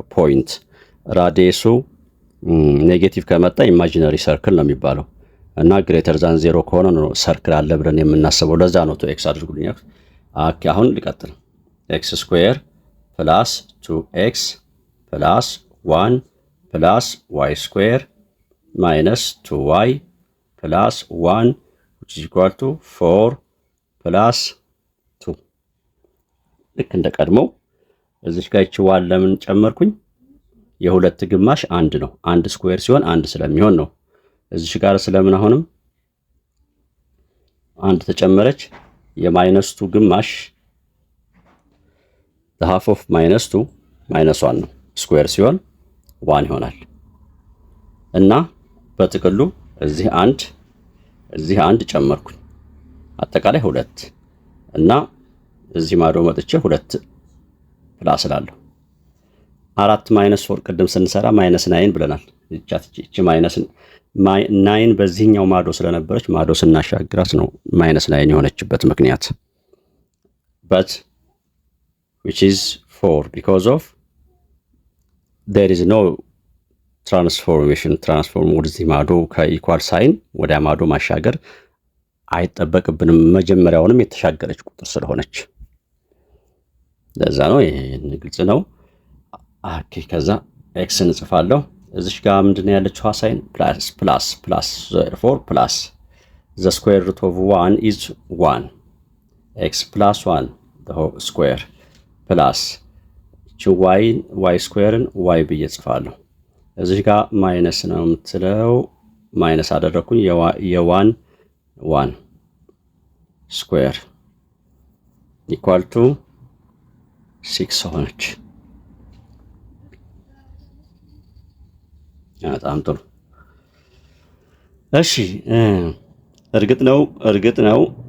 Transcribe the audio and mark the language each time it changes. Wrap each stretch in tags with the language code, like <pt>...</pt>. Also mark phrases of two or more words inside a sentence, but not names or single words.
<am>ፖይንት። ራዲየሱ ኔጌቲቭ ከመጣ</am> <en>imaginary circle</en> <am>ነው የሚባለው እና</am> <en>greater than 0</en> <am>ከሆነ ነው ሰርክል አለ ብለን የምናስበው። ለዛ ነው 2x አድርጉልኝ። አሁን ልቀጥል።</am> <en>x square plus 2x plus 1 plus y square minus 2y plus 1 which is equal to 4 plus 2።</en> <am>ልክ እንደ ቀድሞው እዚህ ጋር ይችዋል። ለምን ጨመርኩኝ? የሁለት ግማሽ አንድ ነው። አንድ ስኩዌር ሲሆን አንድ ስለሚሆን ነው። እዚህ ጋር ስለምን አሁንም አንድ ተጨመረች። የማይነስ 2 ግማሽ</am> <en>the half of minus 2 minus 1</en> <am>ነው። ስኩዌር ሲሆን 1 ይሆናል እና በጥቅሉ እዚህ አንድ ጨመርኩኝ። አጠቃላይ 2 እና እዚህ ማዶ መጥቼ 2 ፕላስ ላለሁ 4 ማይነስ 4 ቅድም ስንሰራ ማይነስ 9 ብለናል። እቺ ማይነስ 9 በዚህኛው ማዶ ስለነበረች ማዶ ስናሻግራት ነው ማይነስ 9 የሆነችበት ምክንያት</am> <en>but which is 4 because of there is no</en> <am>ትራንስፎርም ወደዚህ ማዶ ከኢኳል ሳይን ወደ ማዶ ማሻገር አይጠበቅብንም። መጀመሪያውንም የተሻገረች ቁጥር ስለሆነች ለዛ ነው። ይሄን ግልጽ ነው። ኦኬ ከዛ ኤክስ እንጽፋለሁ። እዚህ ጋር ምንድነው ያለችው ሳይን ፕላስ</am> <en>therefore plus the square root of 1 is 1 x plus 1 the whole square plus</en> <am>y ስኩዌርን y ብዬ ጽፋለሁ። እዚህ ጋር ማይነስ ነው የምትለው ማይነስ አደረኩኝ። የ1 ስኩዌር</am> <en>equal to 6</en> <am>ሆነች። በጣም ጥሩ። እሺ እርግጥ ነው</am>